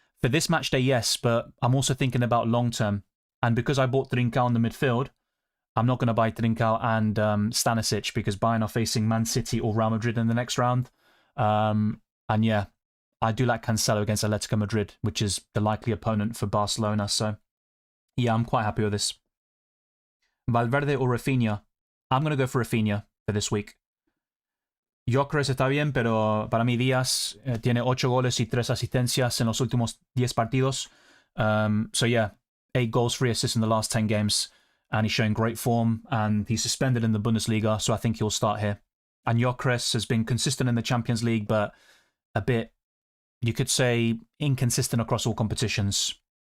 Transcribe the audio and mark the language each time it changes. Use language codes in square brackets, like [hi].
[en] For this match day, yes, but I'm also thinking about long term. And because I bought Trincao in the midfield, I'm not going to buy Trincao and Stanisic because Bayern are facing Man City or Real Madrid in the next round. And yeah, I do like Cancelo against Atletico Madrid, which is the likely opponent for Barcelona. So yeah, I'm quite happy with this. Valverde or Rafinha? I'm going to go for Rafinha for this week. [es] Gyökeres está bien, pero para mí Díaz tiene 8 goles y 3 asistencias en los últimos 10 partidos. [en] So yeah, 8 goals, 3 assists in the last 10 games. And he's showing great form, and he's suspended in the Bundesliga, so I think he'll start here. And Gyökeres has been consistent in the Champions League, but a bit, you could say, inconsistent across all competitions.